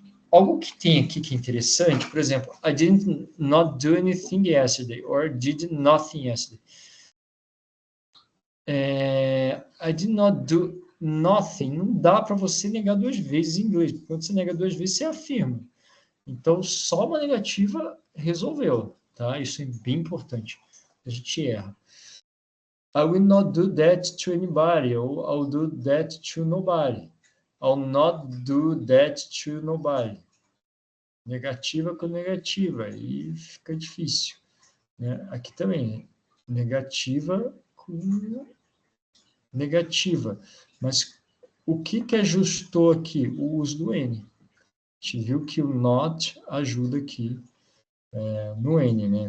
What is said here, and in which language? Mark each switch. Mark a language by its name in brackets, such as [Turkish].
[Portuguese] Algo que tem aqui que é interessante, por exemplo, [English] I did not do anything yesterday, or did nothing yesterday. I did not do nothing. [Portuguese] Não dá para você negar 2 vezes em inglês, porque quando você nega 2 vezes, você afirma. Então, só uma negativa resolveu, tá? Isso é bem importante. A gente erra. [English] I will not do that to anybody, ou I'll do that to nobody. I'll not do that to nobody. [Portuguese] Negativa com negativa, aí fica difícil, né? Aqui também, negativa com negativa. Mas o que ajustou aqui? O uso do N. A gente viu que o not ajuda aqui no N, né?